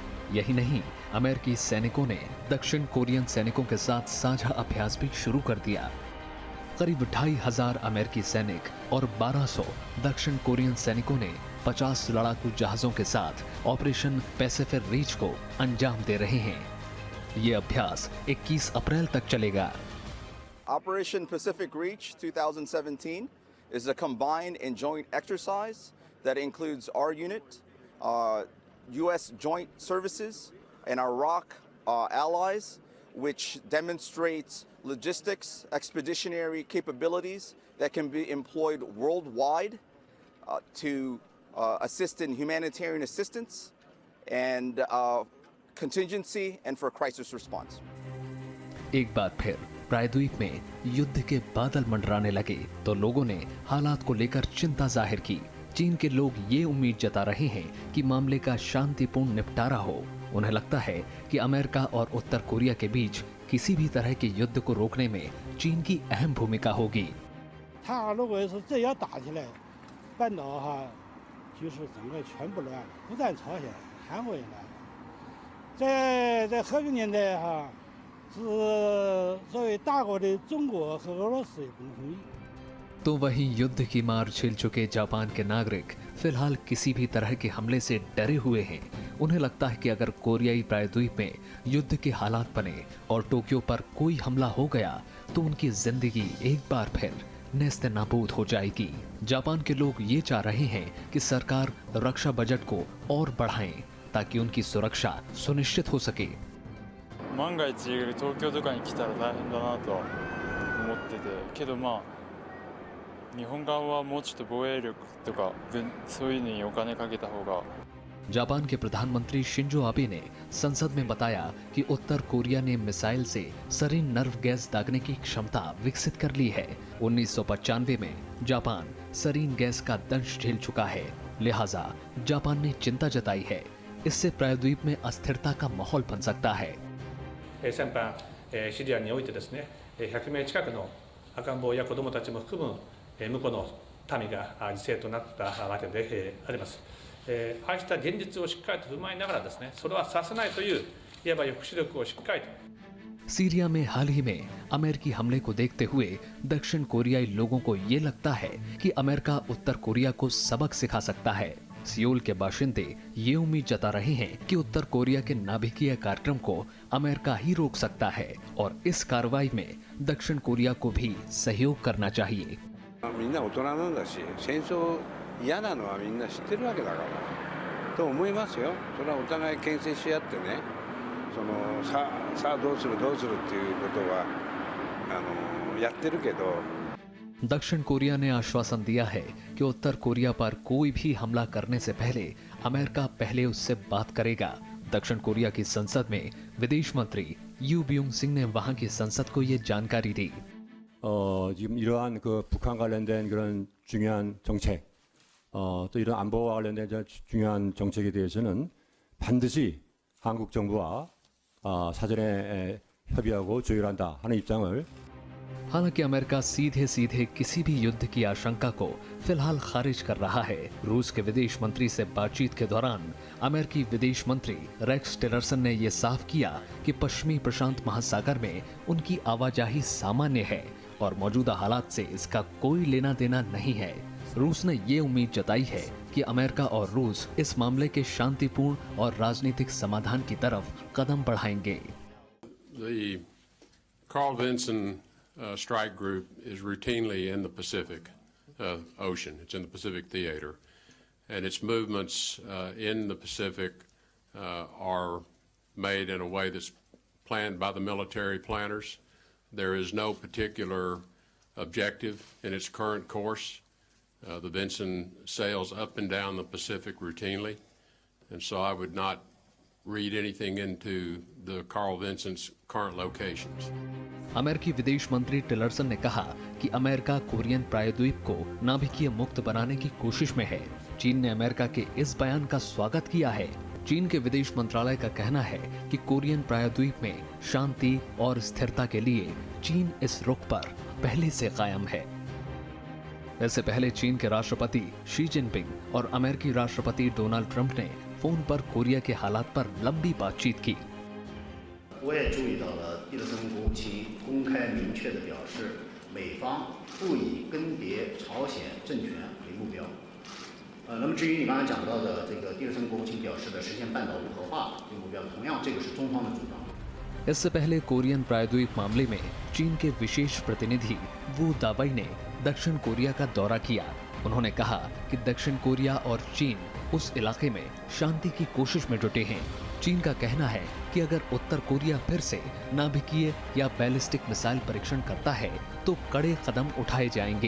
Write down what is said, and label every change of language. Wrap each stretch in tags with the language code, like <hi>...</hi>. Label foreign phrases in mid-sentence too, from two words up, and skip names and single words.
<hi>यही नहीं, अमेरिकी सैनिकों ने दक्षिण कोरियन सैनिकों के साथ साझा अभ्यास भी शुरू कर दिया। करीब 2500 अमेरिकी सैनिक और 1200 दक्षिण कोरियन सैनिकों ने 50 लड़ाकू जहाजों के साथ ऑपरेशन पैसिफिक रीच को अंजाम दे रहे हैं। ये अभ्यास 21 अप्रैल तक चलेगा।</hi> <en>Operation Pacific Reach 2017 is a combined and joint exercise that includes our unit, U.S. Joint Services, and our ROC allies, which demonstrates logistics, expeditionary capabilities that can be employed worldwide to assist in humanitarian assistance and contingency and for crisis response.</en> <hi>एक बार फिर प्रायद्वीप में युद्ध के बादल मंडराने लगे तो लोगों ने हालात को लेकर चिंता जाहिर की। चीन के लोग ये उम्मीद जता रहे हैं कि मामले का शांतिपूर्ण निपटारा हो। उन्हें लगता है कि अमेरिका और उत्तर कोरिया के बीच किसी भी तरह के युद्ध को रोकने में चीन की अहम भूमिका होगी।</hi> <zh>他如果是这要打起来，半岛就是整个全部乱了，不但朝鲜，韩国也乱了。在和平年代是作为大国的中国和俄罗斯也不能同意。</zh> <hi>तो वहीं युद्ध की मार झेल चुके जापान के नागरिक फिलहाल किसी भी तरह के हमले से डरे हुए हैं। उन्हें लगता है कि अगर कोरियाई प्रायद्वीप में युद्ध के हालात बने और टोक्यो पर कोई हमला हो गया तो उनकी जिंदगी एक बार फिर नेस्त नाबूद हो जाएगी। जापान के लोग ये चाह रहे हैं कि सरकार रक्षा बजट को और बढ़ाएं ताकि उनकी सुरक्षा सुनिश्चित हो सके।</hi> <ja>万が一東京とかに来たら大変だなとは思っててけど日本側はもうちょっと防衛力とかそういうのにお金かけた方が</ja> <hi>जापान के प्रधानमंत्री शिंजो आबे ने संसद में बताया कि उत्तर कोरिया ने मिसाइल से सरीन नर्व गैस दागने की क्षमता विकसित कर ली है। 1995 में जापान सरीन गैस का दंश झेल चुका है, लिहाजा जापान ने चिंता जताई है। इससे प्रायद्वीप में अस्थिरता का माहौल बन सकता है।</hi> <ja>先般シリアにおいてですね、100名近くの赤ん坊や子どもたちも含む向こうの民が犠牲となったわけであります。ああした現実をしっかりと踏まえながらですね、それはさせないといういわば抑止力をしっかりと</ja> <hi>सीरिया में हाल ही में अमेरिकी हमले को देखते हुए दक्षिण कोरियाई लोगों को ये लगता है कि अमेरिका उत्तर कोरिया को सबक सिखा सकता है। सियोल के बाशिंदे ये उम्मीद जता रहे हैं कि उत्तर कोरिया के नाभिकीय कार्यक्रम को अमेरिका ही रोक सकता है और इस कार्रवाई में दक्षिण कोरिया को भी सहयोग करना चाहिए।</hi> <ja>みんな大人なんだし、戦争嫌なのはみんな知ってるわけだからと思いますよ。それはお互い牽制し合ってね、さあどうするっていうことはやってるけど</ja> <hi>दक्षिण कोरिया ने आश्वासन दिया है कि उत्तर कोरिया पर कोई भी हमला करने से पहले अमेरिका पहले उससे बात करेगा। दक्षिण कोरिया की संसद में विदेश मंत्री यू ब्यूंग सिंह ने वहां की संसद को ये जानकारी दी।</hi> <ko>지금 이러한 북한 관련된 그런 중요한 정책, 또 이런 안보와 관련된 중요한 정책에 대해서는 반드시 한국 정부와 사전에 협의하고 조율한다 하는 입장을</ko> <hi>हालांकि अमेरिका सीधे सीधे किसी भी युद्ध की आशंका को फिलहाल खारिज कर रहा है। रूस के विदेश मंत्री से बातचीत के दौरान अमेरिकी विदेश मंत्री रेक्स टिलरसन ने यह साफ किया कि पश्चिमी प्रशांत महासागर में उनकी आवाजाही सामान्य है और मौजूदा हालात से इसका कोई लेना देना नहीं है। रूस ने ये उम्मीद जताई है कि अमेरिका और रूस इस मामले के शांतिपूर्ण और राजनीतिक समाधान की तरफ कदम बढ़ाएंगे।</hi> <en>The Carl Vinson strike group is routinely in the Pacific Ocean. It's in the Pacific Theater, and its movements in the Pacific are made in a way that's planned by the military planners. There is no particular objective in its current course. The Vinson sails up and down the Pacific routinely, and so I would not read anything into the Carl Vinson's current locations.</en> <hi>अमेरिकी विदेश मंत्री टिलरसन ने कहा कि अमेरिका कोरियन प्रायद्वीप को नाभिकीय मुक्त बनाने की कोशिश में है। चीन ने अमेरिका के इस बयान का स्वागत किया है। चीन के विदेश मंत्रालय का कहना है कि कोरियन प्रायद्वीप में शांति और स्थिरता के लिए चीन इस रुख पर पहले से कायम है। इससे पहले चीन के राष्ट्रपति शी जिनपिंग और अमेरिकी राष्ट्रपति डोनाल्ड ट्रंप ने फोन पर कोरिया के हालात पर लंबी बातचीत की।</hi> <zh>我也注意到了蒂勒森国务卿公开明确地表示，美方不以更迭朝鲜政权为目标。那么至于你刚才讲到的这个蒂勒森国务卿表示的实现半岛无核化这个目标，同样这个是中方的主张。</zh> <hi>इससे पहले कोरियन प्रायद्वीप मामले में चीन के विशेष प्रतिनिधि वू दाबाई ने दक्षिण कोरिया का दौरा किया। उन्होंने कहा कि दक्षिण कोरिया और चीन उस इलाके में शांति की कोशिश में जुटे हैं। चीन का कहना है कि अगर उत्तर कोरिया फिर से नाभिकीय या बैलिस्टिक मिसाइल परीक्षण करता है तो कड़े कदम उठाए जाएंगे।</hi>